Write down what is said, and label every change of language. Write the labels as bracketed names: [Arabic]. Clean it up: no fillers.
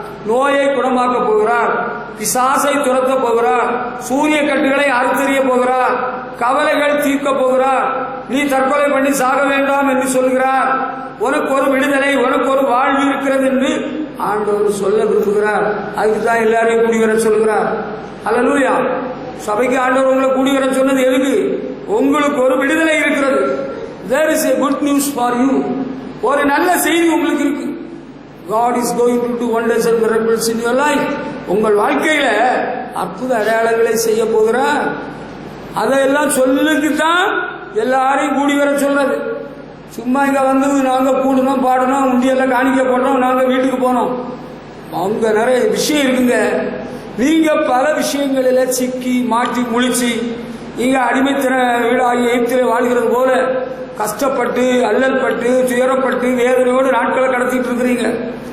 [Tamil] நோயை குணமாக்க போகிறார், பிசாசை துரத்த போகிறார், சூரிய கட்டுகளை அறுத்தறிய போகிறார், கவலைகள் தீர்க்க போகிறார். நீ தற்கொலை பண்ணி சாக வேண்டாம் என்று சொல்கிறார். உனக்கு ஒரு விடுதலை, உனக்கு ஒரு வாழ்வு இருக்கிறது என்று ஆண்டவர் சொல்ல விரும்புகிறார். அதுக்குதான் எல்லாரையும் கூடி வர சொல்கிறார். ஹல்லேலூயா. சபைக்கு ஆண்டவர் உங்களை கூடி வர சொன்னது எதுக்கு? உங்களுக்கு ஒரு விடுதலை இருக்கிறது. [English] There is a good news for you. [Tamil] ஒரு நல்ல செய்தி உங்களுக்கு இருக்கு. [English] God is going to do wonders and miracles in your life. [Tamil] உங்கள் வாழ்க்கையில அற்புத அடையாளங்களை செய்ய போகிறார். அதையெல்லாம் சொல்லுக்குதான் எல்லாரையும் கூடி வர சொல்றது. சும்மா இங்க வந்து நாங்க கூடணும், பாடணும், உண்டியெல்லாம் காணிக்க போட்டோம், நாங்க வீட்டுக்கு போனோம். அவங்க நிறைய விஷயம் இருக்குங்க. நீங்க பல விஷயங்களில சிக்கி மாட்டி முழிச்சு நீங்க அடிமைத்தன வீடாகி எகிப்திலே வாழ்கிறது போல கஷ்டப்பட்டு அல்லல் பட்டு துயரப்பட்டு வேதனையோடு நாட்களை கடத்திட்டு இருக்கிறீங்க.